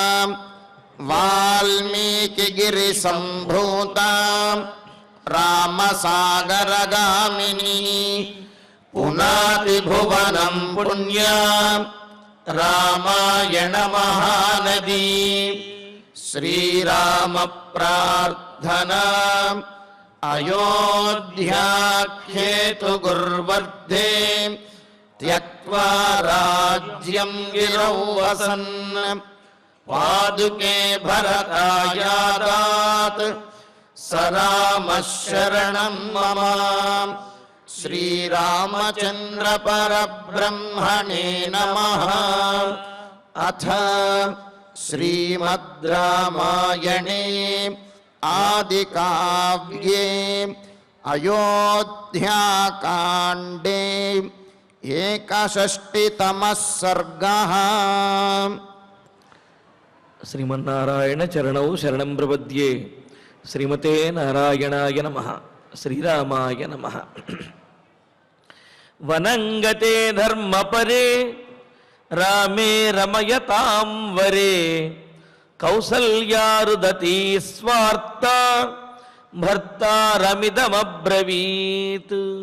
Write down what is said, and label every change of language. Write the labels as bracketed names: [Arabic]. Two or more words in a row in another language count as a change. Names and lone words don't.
[Sanskrit] వాల్మీకి గిరి సంభూత రామసాగరగామిని పునాతి భువనం పుణ్య రామాయణ మహానది. శ్రీరామ ప్రార్థనా. अयोध्याख्येतुगुर्वर्धे त्यक्त्वा राज्यं गिरौ वसन् पादुके भरतायादात् स रामः शरणं मम। श्रीरामचन्द्र परब्रह्मणे नमः। अथ श्रीमद् रामायणे आदिकाव्ये अयोध्याकाण्डे 61तमः सर्गः। శ్రీమన్నారాయణ చరణౌ శరణం ప్రపద్యే. శ్రీమతే నారాయణాయ నమః. శ్రీరామాయ నమః. వనంగతే ధర్మపరే రామే రమయతాం వరే కౌసల్యారుదతి స్వార్త భర్తారమిదమబ్రవీత్.